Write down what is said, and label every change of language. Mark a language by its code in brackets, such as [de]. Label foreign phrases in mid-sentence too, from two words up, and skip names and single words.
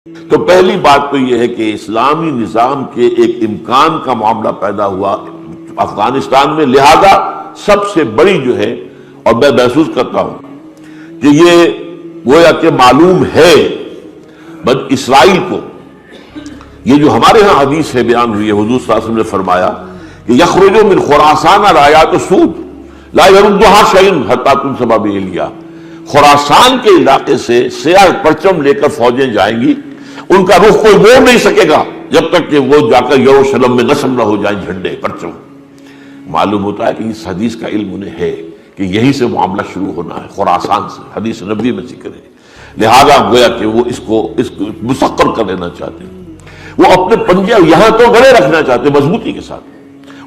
[ur] تو پہلی بات تو یہ ہے کہ اسلامی نظام کے ایک امکان کا معاملہ پیدا ہوا افغانستان میں، لہذا سب سے بڑی جو ہے، اور میں محسوس کرتا ہوں کہ یہ گویا کہ معلوم ہے بن اسرائیل کو، یہ جو ہمارے ہاں حدیث ہے بیان ہوئی ہے، حضور صلی اللہ علیہ وسلم نے فرمایا کہ [ar] یخرج من خراسان رایات سود لا یردها شیء حتی تنصب بإیلیا، [ur] خراسان کے علاقے سے سیاہ پرچم لے کر فوجیں جائیں گی، ان کا رخ کوئی موڑ نہیں سکے گا جب تک کہ وہ جا کر یروشلم میں نصب نہ ہو جائیں جھنڈے پرچم۔ معلوم ہوتا ہے کہ اس حدیث کا علم انہیں ہے کہ یہی سے معاملہ شروع ہونا ہے، خراسان سے، حدیث نبوی میں ذکر ہے، لہذا گویا کہ وہ اس کو مسخر کر لینا چاہتے ہیں، وہ اپنے پنجے یہاں تو گڑے رکھنا چاہتے ہیں مضبوطی کے ساتھ۔